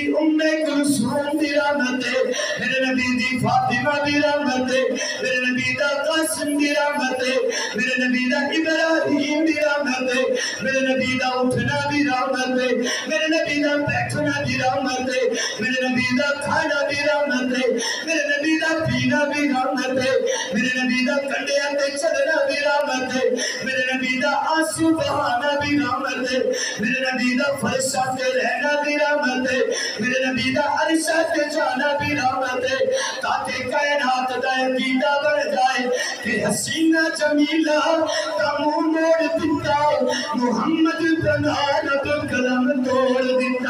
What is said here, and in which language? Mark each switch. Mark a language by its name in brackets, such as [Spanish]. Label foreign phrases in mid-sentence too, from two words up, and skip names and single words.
[Punjabi] ام کلثوم بھی رحمت ہے میرے نبی دی فاطمہ بھی رحمت ہے میرے نبی دا قاسم بھی رحمت ہے میرے نبی دا ابراہیم بھی رحمت ہے میرے نبی دا اٹھنا بھی رحمت ہے میرے نبی دا بیٹھنا بھی رحمت ہے میرے نبی دا کھانا بھی رحمت ہے میرے نبی دا پینا بھی رحمت ہے میرے نبی دا کنڈیاں تے چلنا بھی رحمت ہے میرے نبی دا آنسو بہانا بھی رحمت ہے میرے نبی دا فرشاں تے رہنا بھی رحمت ہے میرے نبی دا عرشہ تے جانا بھی رحمت ہے تاکہ کائنات دا عقیدہ بڑھ جائے کہ حسینہ جمیلہ کا منہ موڑ دیتا محمد بنا رب کلم توڑ دی